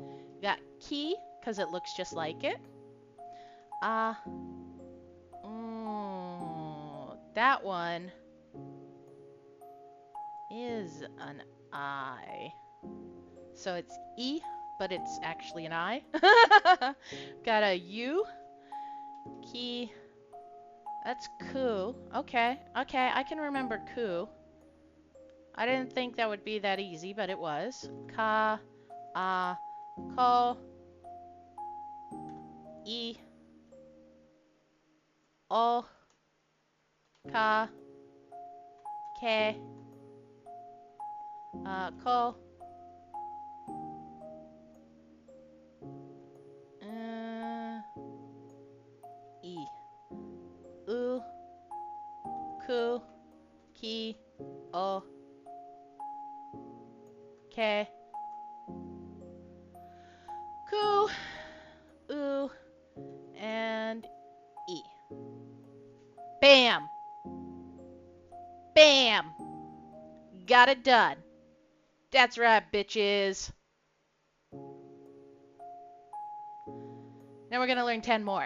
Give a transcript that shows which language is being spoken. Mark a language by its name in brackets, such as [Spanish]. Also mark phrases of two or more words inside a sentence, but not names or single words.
[English] We got ki, because it looks just like it. That one is an I. So it's E, but it's actually an I. Got a U. Ki. That's ku. Okay. Okay, I can remember ku. I didn't think that would be that easy, but it was. [Japanese] Ka. Ko. E. O. Ka. Ke. Ko. E. U. Ku. Ki. O. Ke. Ku. U. [English] And E. Bam! Bam! Got it done. That's right, bitches. Now we're gonna learn 10 more.